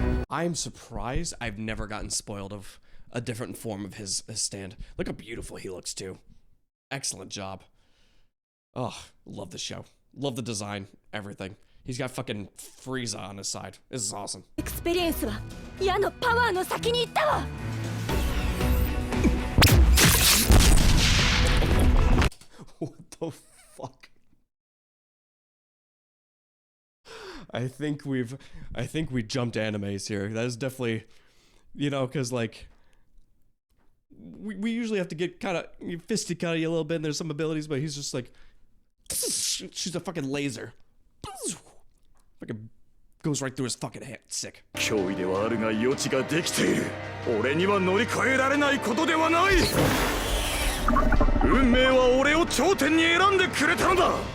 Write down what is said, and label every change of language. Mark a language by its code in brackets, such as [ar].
[en] I'm surprised I've never gotten spoiled of a different form of his stand. Look how beautiful he looks too. Excellent job. Oh, love the show. Love the design, everything. He's got fucking Frieza on his side. This is awesome. [ja] エクスペリエンスは矢のパワーの先に行ったわ。 [en] What the fuck? I think we jumped animes here. That is definitely, you know, because like we usually have to get kind of fisticuffy a little bit, and there's some abilities, but he's just like shoots a fucking laser. Fucking goes right through his fucking head. Sick. [ja] 脅威ではあるが余地ができている。俺には乗り越えられないことではない。運命は俺を頂点に選んでくれたのだ。